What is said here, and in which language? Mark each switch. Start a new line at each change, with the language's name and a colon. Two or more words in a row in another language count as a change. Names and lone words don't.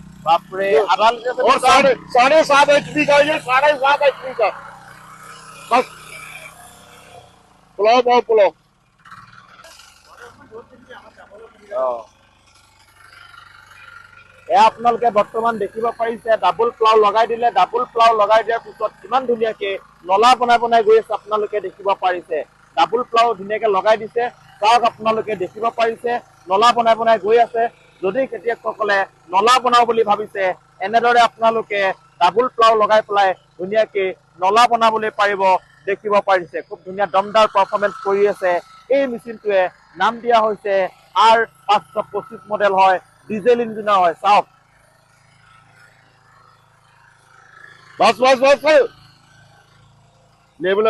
Assamese: বাপৰে আধা লিটাৰ
Hindi: और 7.5 HP का, ये 7.5 HP का। बस पुलाव पाव पुलाव।
Assamese: আপোনালোকে বৰ্তমান দেখিব পাৰিছে ডাবল প্লাউ লগাই দিলে। ডাবল প্লাউ লগাই দিয়াৰ পিছত কিমান ধুনীয়াকে নলা বনাই বনাই গৈ আছে আপোনালোকে দেখিব পাৰিছে। ডাবল প্লাউ ধুনীয়াকে লগাই দিছে। চাওক আপোনালোকে দেখিব পাৰিছে নলা বনাই বনাই গৈ আছে। যদি খেতিয়কসকলে নলা বনাও বুলি ভাবিছে, এনেদৰে আপোনালোকে ডাবল প্লাউ লগাই পেলাই ধুনীয়াকে নলা বনাবলৈ পাৰিব। দেখিব পাৰিছে খুব ধুনীয়া দমদাৰ পাৰফৰ্মেন্স কৰি আছে এই মেচিনটোৱে। নাম দিয়া হৈছে R525 মডেল হয়, ডিজেল ইঞ্জিনৰ হয়। চাওক
Hindi: बस बस बस लेबल